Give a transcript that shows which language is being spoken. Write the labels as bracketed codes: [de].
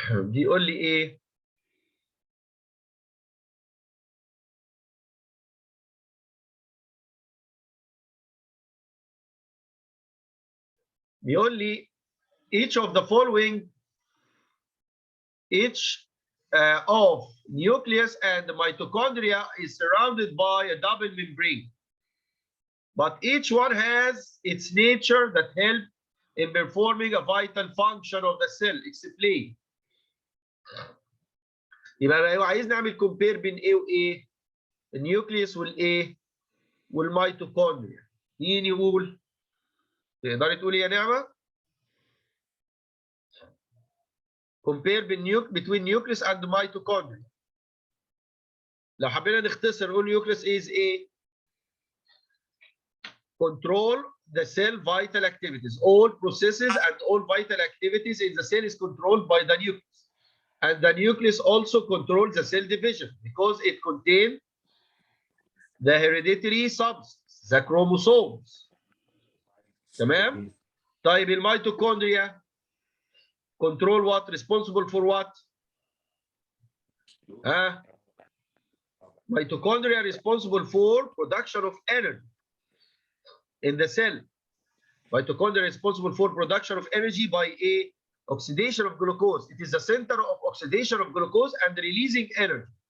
[ar] بيقول لي ايه؟ بيقول لي [en] each of the following of nucleus and mitochondria is surrounded by a double membrane, but each one has its nature that help in performing a vital function of the cell. Explain. [ar] يبقى هو عايز نعمل كومبير بين ايه وايه؟ النيوكليوس والايه؟ والميتوكوندريا. مين يقول؟ تقدري تقولي يا نعمه؟ [en] compare between nucleus and mitochondria. [ar] لو حبينا نختصر نقول [en] nucleus is a control the cell vital activities. All processes and all vital activities in the cell is controlled by the nucleus. And the nucleus also controls the cell division because it contains the hereditary substance, the chromosomes. [ar] تمام؟ طيب الميتوكوندريا [en] control what? Responsible for what? Mitochondria responsible for production of energy in the cell. Mitochondria responsible for production of energy by a oxidation of glucose. It is the center of oxidation of glucose and releasing energy.